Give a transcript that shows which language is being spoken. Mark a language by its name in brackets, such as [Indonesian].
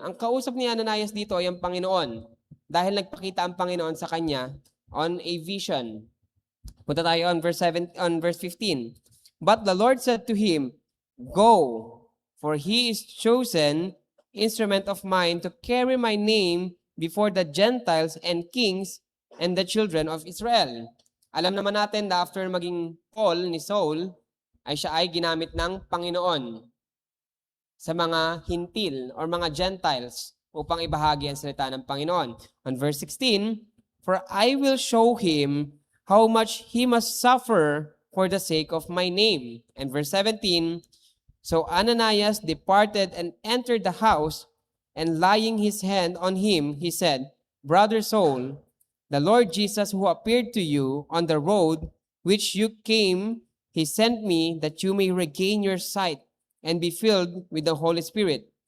[Filipino] Ang kausap ni Ananias dito ay ang Panginoon dahil nagpakita ang Panginoon sa kanya [English] on a vision. [Filipino] Punta tayo on verse 15. [English] But the Lord said to him, go, for he is chosen instrument of mine to carry my name before the Gentiles and kings and the children of Israel. [Filipino] Alam naman natin na after maging Paul ni Saul, ay siya ay ginamit ng Panginoon sa mga hintil or mga Gentiles upang ibahagi ang salita ng Panginoon. [English] On verse 16, for I will show him how much he must suffer for the sake of my name. And verse 17, so Ananias departed and entered the house, and laying his hand on him, he said, Brother Saul, the Lord Jesus who appeared to you on the road which you came, he sent me that you may regain your sight and be filled with the Holy Spirit.